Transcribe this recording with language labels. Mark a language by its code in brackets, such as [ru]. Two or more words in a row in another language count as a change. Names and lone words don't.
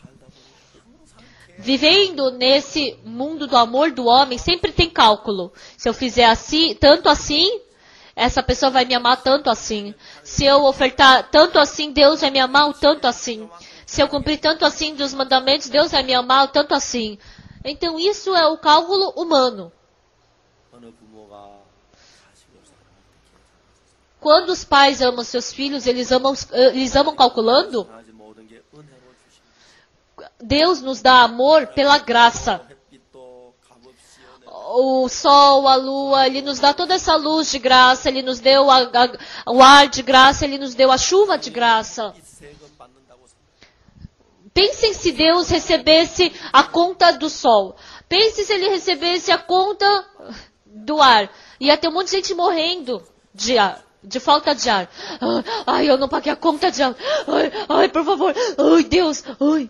[pt] Vivendo nesse mundo do amor do homem, sempre tem cálculo. Se eu fizer assim, tanto assim, essa pessoa vai me amar tanto assim. Se eu ofertar tanto assim, Deus vai me amar o tanto assim. Se eu cumprir tanto assim dos mandamentos, Deus vai me amar tanto assim. Então isso é o cálculo humano. [ko] 어느 부모가 자식을 사랑할 때 계산하지 [pt] Quando os pais amam seus filhos, eles amam calculando. [ko] 사랑하지 모든 게 은혜로 주십니다. [pt] Deus nos dá amor pela graça. [ko] 햇빛도 값없이 은혜. [pt] O sol, a lua, Ele nos dá toda essa luz de graça, Ele nos deu o ar de graça, Ele nos deu a chuva de graça. [ko] 이 세금 받는다고 생각해요. [pt] Pensem se Deus recebesse a conta do sol. Pense se Ele recebesse a conta do ar. Ia ter um monte de gente morrendo de falta de ar. Ai, eu não paguei a conta de ar. Ai, por favor. Ai, Deus. Ai.